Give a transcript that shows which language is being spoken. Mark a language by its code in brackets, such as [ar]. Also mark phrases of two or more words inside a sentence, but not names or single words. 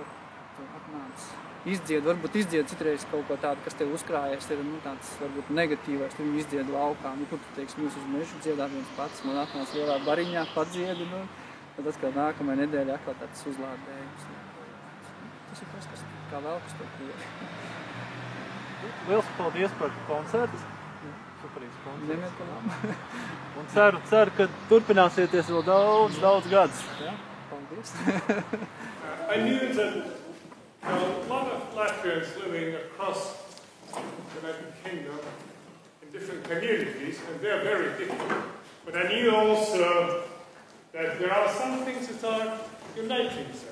[lv] Atnāc, varbūt izdzied citreiz kaut ko tādu, kas tev uzkrājies, ir tāds varbūt negatīvais, tu viņu izdzied laukā, kur tu teiksi, jūs uz mežu dziedā viens pats, man atnāc lielā bariņā, padziedi, tad atkal nākamajā nedēļā atkal tāds uzlādējums. Tas ir tas, kas kā vēl uz to koru. Liels paldies par koncertu. Superīgs koncerts. Nemiekolām. Un ceru, ka turpināsieties vēl daudz gadus. Jā, paldies. [en] I knew that there are a lot of Latvians living across the United Kingdom in different communities, and they're very different. But I knew also that there are some things that are uniting them.